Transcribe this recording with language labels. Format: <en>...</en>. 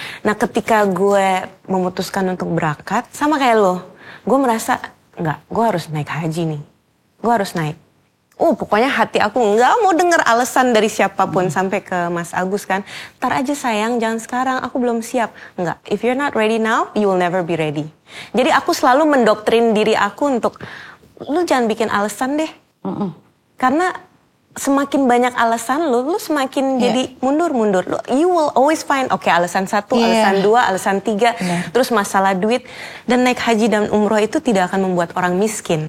<id>Nah ketika gue memutuskan untuk berangkat, sama kayak lo, gue merasa nggak, gue harus naik haji nih. Gue harus naik. Pokoknya hati aku nggak mau denger alasan dari siapapun sampai ke Mas Agus kan. Ntar aja sayang, jangan sekarang, aku belum siap.</id> <en>Nggak, if you're not ready now, you will never be ready.</en> <id>Jadi aku selalu mendoktrin diri aku untuk, lu jangan bikin alasan deh. Karena semakin banyak alasan lu semakin jadi mundur-mundur.</id> <en>You will always find,</en> <id>alasan 1, alasan 2, alasan 3. Terus masalah duit. Dan naik haji dan umroh itu tidak akan membuat orang miskin.</id>